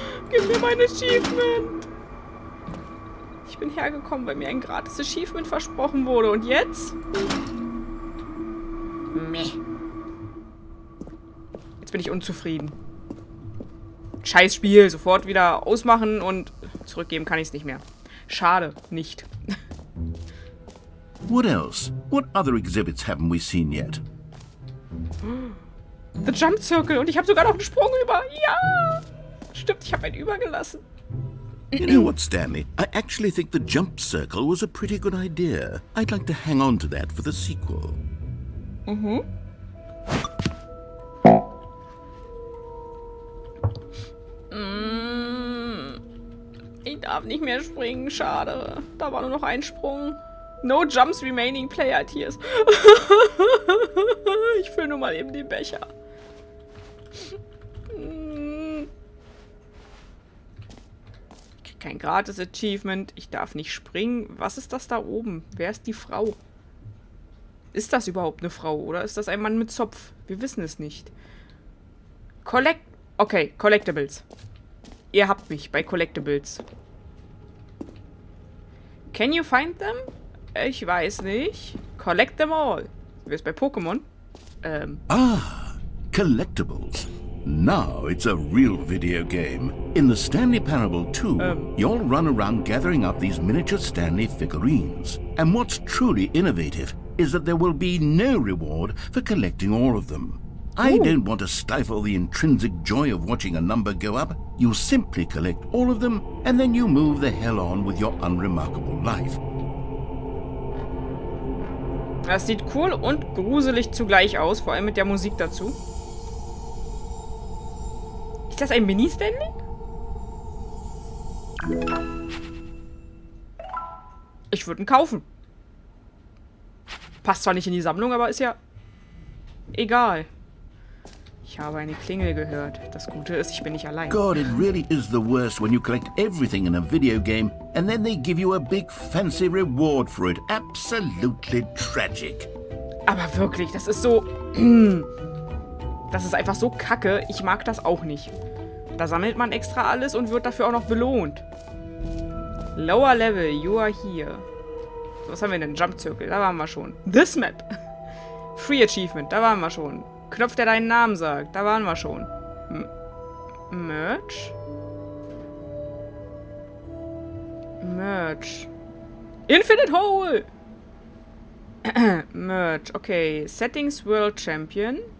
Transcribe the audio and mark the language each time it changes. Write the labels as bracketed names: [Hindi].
[German] Gib mir mein Achievement. Ich bin hergekommen, weil mir ein gratis Achievement versprochen wurde. Und jetzt? Meh. Jetzt bin ich unzufrieden. Scheiß Spiel. Sofort wieder ausmachen und zurückgeben kann ich es nicht mehr. Schade. Nicht. [English] What else? What other exhibits haven't we seen yet? The Jump Circle. [German] Und ich habe sogar noch einen Sprung über. Ja! Stimmt, ich habe einen übergelassen. [English] You know what, Stanley? I actually think the jump circle was a pretty good idea. I'd like to hang on to that for the sequel. Mhm. [German] Ich darf nicht mehr springen, schade. Da war nur noch ein Sprung. [English] No jumps remaining, player tears. [German] Ich fülle nur mal eben den Becher. Kein gratis Achievement. Ich darf nicht springen. Was ist das da oben? Wer ist die Frau? Ist das überhaupt eine Frau? Oder ist das ein Mann mit Zopf? Wir wissen es nicht. Okay, Collectibles. Ihr habt mich bei Collectibles. [English] Can you find them? [German] Ich weiß nicht. [English] Collect them all. [German] Wer ist bei Pokémon? [English] Collectibles. Now it's a real video game. In the Stanley Parable 2, you'll run around gathering up these miniature Stanley figurines. And what's truly innovative is that there will be no reward for collecting all of them. I don't want to stifle the intrinsic joy of watching a number go up. You simply collect all of them, and then you move the hell on with your unremarkable life. [German] Das sieht cool und gruselig zugleich aus, vor allem mit der Musik dazu. Ist das ein Mini-Stanley? Ich würde ihn kaufen. Passt zwar nicht in die Sammlung, aber ist ja egal. Ich habe eine Klingel gehört. Das Gute ist, ich bin nicht allein. [English] God, it really is the worst when you collect everything in a video game and then they give you a big fancy reward for it. Absolutely tragic. [German] Aber wirklich, das ist so... Das ist einfach so kacke. Ich mag das auch nicht. Da sammelt man extra alles und wird dafür auch noch belohnt. [English] Lower Level, you are here. [German] So, was haben wir denn? Jump Circle, da waren wir schon. This Map. Free Achievement, da waren wir schon. Knopf, der deinen Namen sagt, da waren wir schon. Merch? Merch. Infinite Hole! Merch, okay. Settings World Champion.